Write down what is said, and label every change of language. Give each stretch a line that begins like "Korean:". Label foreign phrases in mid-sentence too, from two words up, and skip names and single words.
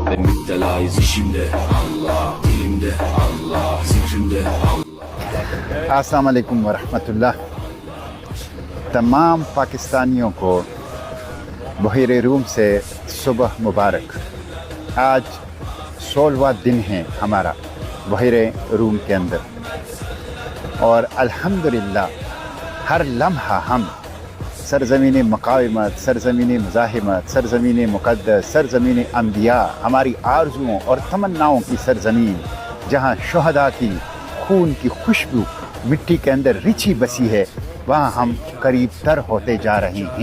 Turkish: Müptelayız işimde Allah, dilimde Allah, zikrimde Allah.
Arabic: السلام عليكم ورحمة الله.
Urdu: تمام پاکستانیوں کو بحرِ روم سے صبح مبارک. آج 16واں دن ہے ہمارا بحرِ روم کے اندر اور الحمدللہ ہر لمحہ ہم سرزمینِ مقاومت، سرزمینِ مزاحمت، سرزمینِ مقدس، سرزمینِ انبیا، ہماری آرزوؤں اور تمناؤں کی سرزمین، جہاں شہدا کی خون کی خوشبو مٹی کے اندر رچی بسی ہے، وہاں ہم قریب تر ہوتے جا رہے ہیں.